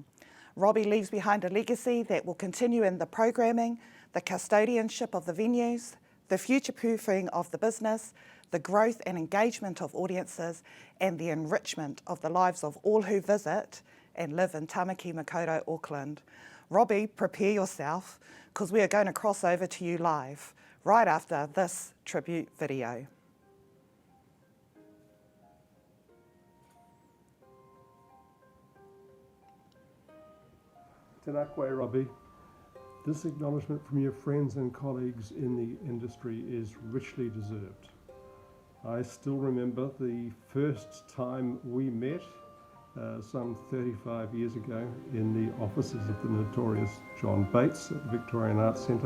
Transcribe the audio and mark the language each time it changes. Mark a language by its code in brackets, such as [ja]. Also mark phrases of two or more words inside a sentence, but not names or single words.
[en] Robbie leaves behind a legacy that will continue in the programming, the custodianship of the venues, the future-proofing of the business, the growth and engagement of audiences, and the enrichment of the lives of all who visit and live in Tamaki, Makaurau, Auckland. Robbie, prepare yourself, because we are going to cross over to you live right after this tribute video. [mi] Tēnā koe, Robbie. [en] This acknowledgement from your friends and colleagues in the industry is richly deserved. I still remember the first time we met some 35 years ago in the offices of the notorious John Bates at the Victorian Arts Centre.